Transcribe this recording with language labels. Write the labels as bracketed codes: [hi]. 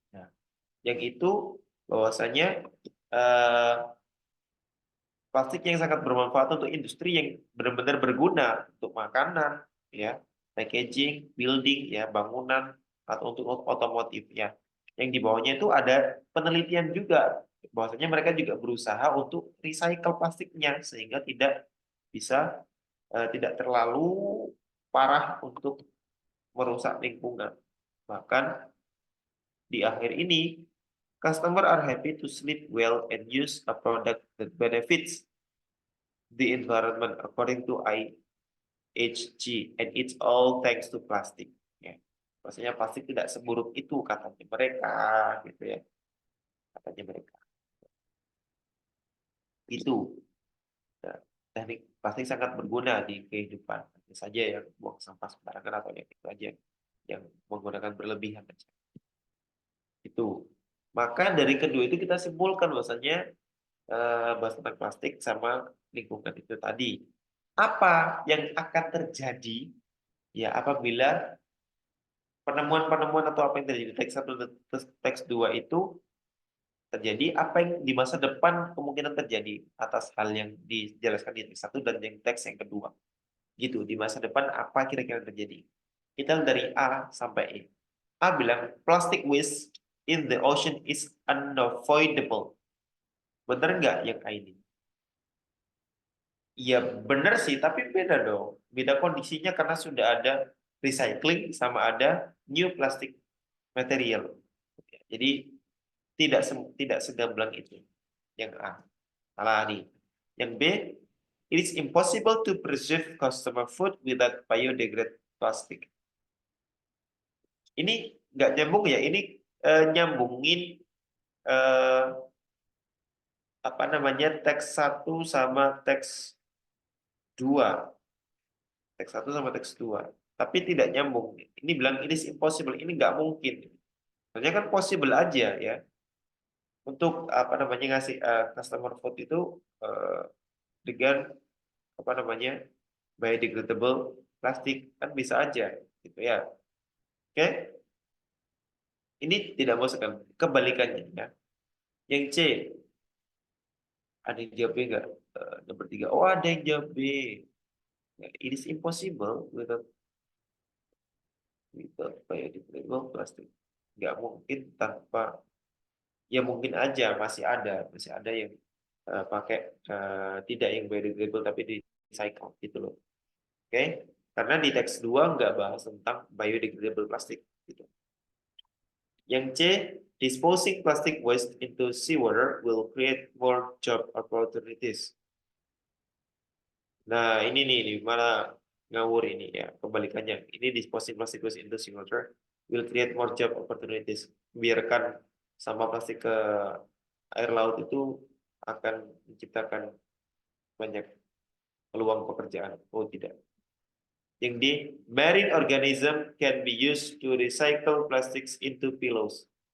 [id] Nah, yang itu bahwasanya eh, plastik yang sangat bermanfaat untuk industri yang benar-benar berguna untuk makanan, ya, [en] packaging, building, [id] ya, bangunan, atau untuk otomotif, ya. Yang di bawahnya itu ada penelitian juga, bahwasanya mereka juga berusaha untuk recycle plastiknya sehingga tidak terlalu parah untuk merusak lingkungan. Bahkan di akhir ini, [en] customer are happy to sleep well and use a product that benefits the environment according to IHG, and it's all thanks to plastic. [id] Ya. Maksudnya plastik tidak seburuk itu katanya mereka, gitu ya, katanya mereka. Itu. Nah, teknik plastik sangat berguna di kehidupan. Hanya saja yang buang sampah sembarangan atau yang itu aja yang menggunakan berlebihan aja. Itu. Maka dari kedua itu kita simpulkan bahwasanya bahas tentang plastik sama lingkungan itu tadi. Apa yang akan terjadi ya apabila penemuan-penemuan atau apa yang terjadi di teks 1 dan teks 2 itu terjadi, apa yang di masa depan kemungkinan terjadi atas hal yang dijelaskan di teks 1 dan yang teks yang kedua. Gitu, di masa depan apa kira-kira terjadi. Kita dari A sampai E. A bilang [en] plastic waste in the ocean is unavoidable. [id] Benar nggak yang A ini? Iya benar sih, tapi beda dong. Beda kondisinya karena sudah ada recycling sama ada [en] new plastic material. [id] Jadi tidak segamblang itu. Yang A. Salah nih. Yang B, [en] it is impossible to preserve customer food without biodegradable plastic. [id] Ini nggak nyambung ya. Ini nyambungin eh, apa namanya teks satu sama teks 2. Teks 1 sama teks 2. Tapi tidak nyambung. Ini bilang [en] it is impossible. [id] Ini nggak mungkin. Sebenarnya kan possible aja ya. Untuk apa namanya ngasih [en] customer food [id] itu eh, dengan apa namanya biodegradable plastik kan bisa aja gitu ya. Oke? Ini tidak masuk kan? Kebalikannya ya. Yang C, ada yang jawab B nggak? Nomor 3. Oh, ada yang jawab B. [en] Ya, it is impossible without biodegradable plastic. [id] Nggak mungkin tanpa, ya mungkin aja masih ada yang pakai tidak yang biodegradable tapi di recycle gitu loh. Oke? Karena di teks 2 nggak bahas tentang biodegradable plastik gitu. Yang C, [en] disposing plastic waste into seawater will create more job opportunities. [id] Nah, ini nih, mana ngawur ini ya, kebalikannya. Ini [en] disposing plastic waste into seawater will create more job opportunities. [id] Biarkan sampah plastik ke air laut itu akan menciptakan banyak peluang pekerjaan. Oh, tidak. Yang D, [en] marine organism can be used to recycle plastics into pillows.